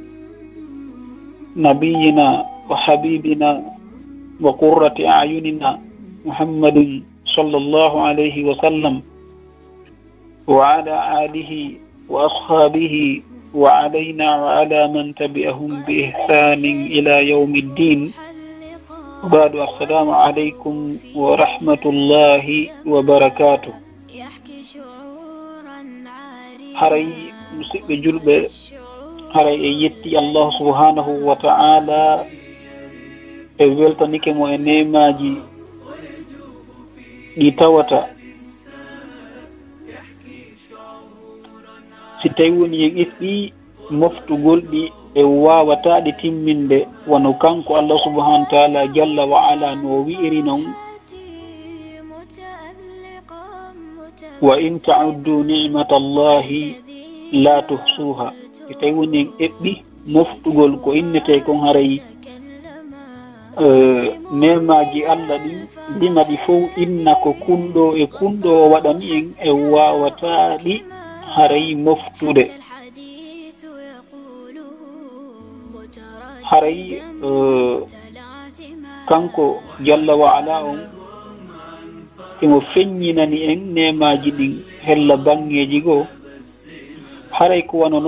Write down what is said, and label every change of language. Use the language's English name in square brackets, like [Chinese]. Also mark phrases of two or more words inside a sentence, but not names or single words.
[Arabic] نبينا وحبيبنا وقرة أعيننا محمد صلى الله عليه وسلم وعلى آله وأصحابه وعلينا وعلى من تبعهم بإحسان إلى يوم الدين. وبعد السلام عليكم ورحمة الله وبركاته. [Fula] haray musidɓe julɓe haray e yetti Allah [Arabic] سبحانه وتعالى [Fula] e weltanike mo e nemaji ɗi tawata si tawi woni en ƴetti moftugol ɗi e wawataɗe timminde wono kanko Allah [Arabic] سبحانه وتعالى جل وعلا [Fula] no wi'iri noon [Arabic] وإن تعدوا نعمة الله لا تحصوها [Fula] si tawi woni en eɓɓi moftugol ko innete kon haray nemaji Allah ɗin ndima ɗi fof inna ko kunɗo e kunɗo o waɗani en e wawataɗi haray moftude haray kanko [Arabic] جل وعلا [Fula] on emo feññinani en nemaji ɗin hella bangeji goo haray ko wano